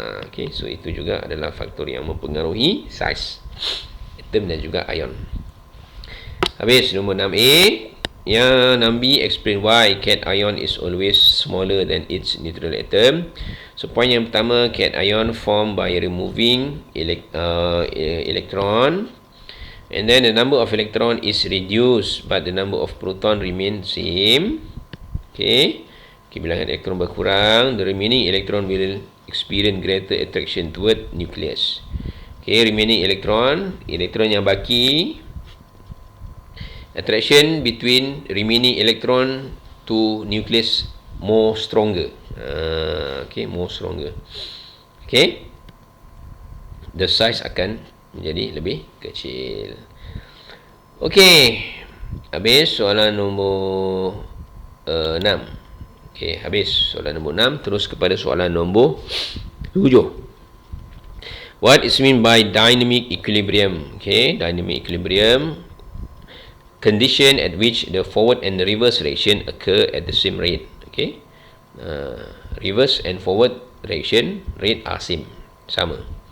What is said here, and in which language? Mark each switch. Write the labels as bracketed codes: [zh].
[ms] Okay, so itu juga adalah faktor yang mempengaruhi size atom dan juga ion. Habis nombor 6A. [en] Yang 6B, explain why cation is always smaller than its neutral atom. So point [ms] yang pertama, [en] cation formed by removing electron, and then the number of electron is reduced but the number of proton remain same. Okay, [ms] bilangan elektron berkurang, [en] the remaining electron will experience greater attraction toward nucleus. Okay, remaining electron [ms] yang baki, [en] attraction between remaining electron to nucleus more stronger. Okay, more stronger. [ms] Okay, the size akan menjadi lebih kecil. Okay, habis soalan nombor 6. Okay, habis soalan nombor 6. Terus kepada soalan nombor 7. [en] What is mean by dynamic equilibrium? Okay, dynamic equilibrium, condition at which the forward and the reverse reaction occur at the same rate. Okay, reverse and forward reaction rate are sama.